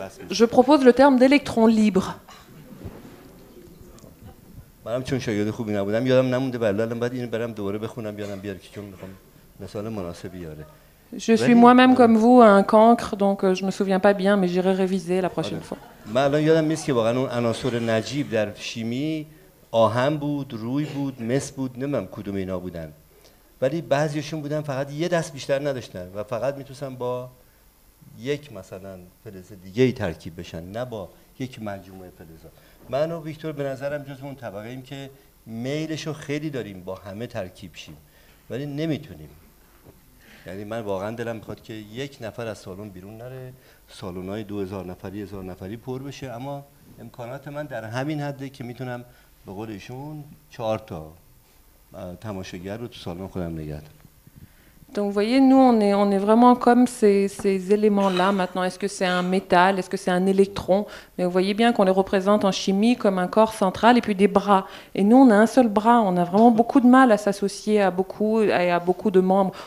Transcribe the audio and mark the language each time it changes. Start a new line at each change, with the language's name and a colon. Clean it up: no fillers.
French: Je propose le terme d'électron libre.
Persian: منم چون شاگرد خوبی نبودم یادم نمونده ولی الان بعد اینو برام دوباره بخونم یادم بیاد که چون میخوام مثال مناسبی یاره.
French: Je suis moi-même comme vous un cancre, donc je me souviens pas bien, mais j'irai réviser la prochaine fois.
Persian: من الان یادم نیست که واقعا اون عناصر نجیب در شیمی آهن بود، روی بود، مس بود، نمیدونم کدوم اینا بودن. ولی بعضیشون بودن فقط یه دست بیشتر نداشتن و فقط میتونستن با یک مثلا فلز دیگه ای ترکیب بشن، نه با یک مجموعه فلزات. من و ویکتور به نظرم جز اون طبقه ایم که میلشو خیلی داریم با همه ترکیب شیم ولی نمیتونیم. یعنی من واقعا دلم میخواد که یک نفر از سالن بیرون نره، سالن‌های 2000 نفری 1000 نفری پر بشه، اما امکانات من در همین حده که میتونم به قول ایشون 4 تا تماشاگر رو تو سالن خودم نگه دارم.
French: Donc vous voyez, nous on est vraiment comme ces éléments-là maintenant. Est-ce que c'est un métal, est-ce que c'est un électron? Mais vous voyez bien qu'on les représente en chimie comme un corps central et puis des bras. Et nous on a un seul bras, on a vraiment beaucoup de mal à s'associer à beaucoup de membres.